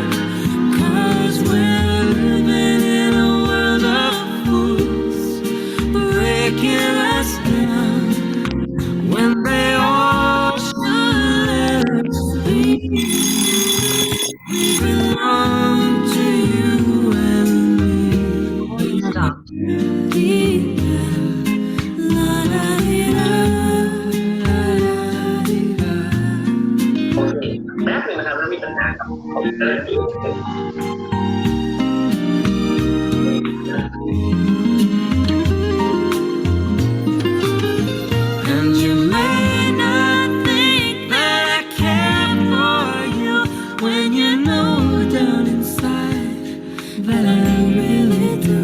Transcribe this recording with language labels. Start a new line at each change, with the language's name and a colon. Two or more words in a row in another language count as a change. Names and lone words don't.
English: 'Cause we're living in a world of fools, breaking us down when they all should let us be. We belong to you and me. La la di da, la la di da.
Thai: แป๊บนึงนะครับแล้วมีปัญหากับคอมพิวเตอร์
English: And you may not think that I care for you when you know down inside that I really do.